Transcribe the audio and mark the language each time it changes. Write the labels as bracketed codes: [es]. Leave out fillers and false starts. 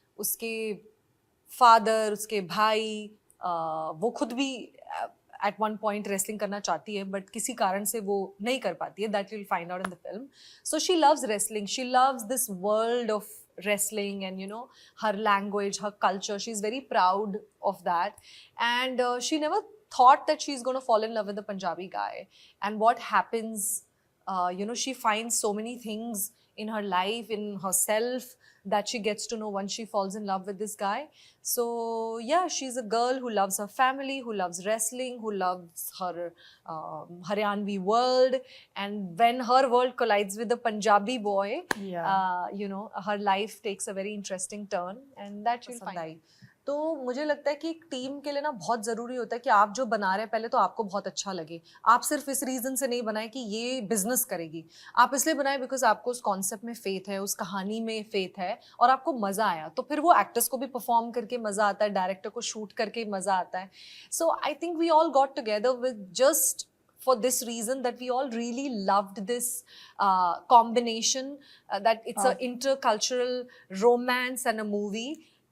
[hi] उसके फादर, उसके भाई, वो खुद भी [en] at one point [hi] रेसलिंग करना चाहती है बट किसी कारण से वो नहीं कर पाती है। [en] That will find out in the film. So she loves wrestling, she loves this world of wrestling and her language, her culture. She's very proud of that, and she never thought that she's going to fall in love with the Punjabi guy. And what happens, she finds so many things in her life, in herself, that she gets to know once she falls in love with this guy. So yeah, she's a girl who loves her family, who loves wrestling, who loves her Haryanvi world. And when her world collides with the Punjabi boy, her life takes a very interesting turn, and that she'll find. [hi] तो मुझे लगता है कि एक team के लिए ना बहुत ज़रूरी होता है कि आप जो बना रहे हैं पहले तो आपको बहुत अच्छा लगे। आप सिर्फ इस रीज़न से नहीं बनाए कि ये बिजनेस करेगी, आप इसलिए बनाए बिकॉज आपको उस कॉन्सेप्ट में फेथ है, उस कहानी में फेथ है और आपको मज़ा आया। तो फिर वो एक्टर्स को भी परफॉर्म करके मज़ा आता है, डायरेक्टर को शूट करके मज़ा आता है। [en] So I think we all got together with just for this reason that we all really loved this combination, that it's an intercultural romance and a movie.